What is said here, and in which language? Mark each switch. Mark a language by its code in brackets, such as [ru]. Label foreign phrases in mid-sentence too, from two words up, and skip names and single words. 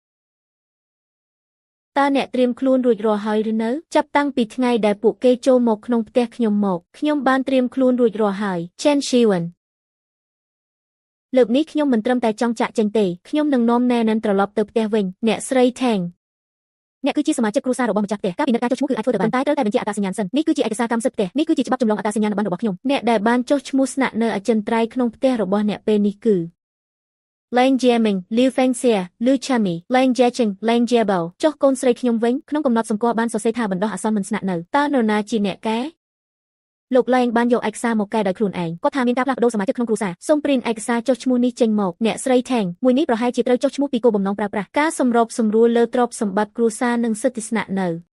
[km] តើអ្នកត្រៀមខ្លួនរួចរាល់ហើយឬនៅចាប់តាំងពីថ្ងៃដែលពួកគេចូលមកក្នុងផ្ទះខ្ញុំបានត្រៀមខ្លួនរួចរាល់ហើយ Chen Shiwen លើកនេះខ្ញុំមិនត្រឹមតែចង់ចាក់ចេញទេខ្ញុំនឹងនាំណែ នត្រឡប់ទៅផ្ទះវិញអ្នកស្រី Tang អ្នកគឺជាសមាជិកគ្រួសាររបស់ម្ចាស់ផ្ទះការពិនិត្យការចុះឈ្មោះគឺអាចធ្វើទៅបានតែត្រូវតែបញ្ជាអត្តសញ្ញាណសិននេះគឺជាឯកសារកម្មសិទ្ធិផ្ទះនេះគឺជាច្បាប់ចម្លងអត្តស ញ្ញាណប័ណ្ណរបស់ខ្ញុំអ្នកដែលបានចុះឈ្មោះស្នាក់នៅអចិន្ត្រៃយ៍ក្នុងផ្ទះរបស់អ្នកពេលនេះគឺ Lang Jiaming, Liu Fengxia, Lu Chami, Lang Jiacheng, Lang Jiabao ចុះកូនស្រីខ្ញុំវិញក្នុងកំណត់សម្គាល់បានសរសេរថាបណ្ដោះអាសន្នមិនស្នាក់នៅតើនរណាជាអ្នកកែលោកឡែងបានយកឯកសារមកកែដោយខ្លួនឯងគាត់ថាមានការផ្លាស់ប្ដូរសមាជិកក្នុងគ្រួសារសូមព្រីនឯកសារចុះឈ្មោះនេះចេញមកអ្នកស្រី Tang មួយនេះប្រហែលជាត្រូវចុះឈ្មោះពីគោលបំណងប្រើប្រាស់ការសម្របសម្រួលលើទ្រព្យសម្បត្តិគ្រួសារនិងសិទ្ធិស្នាក់នៅ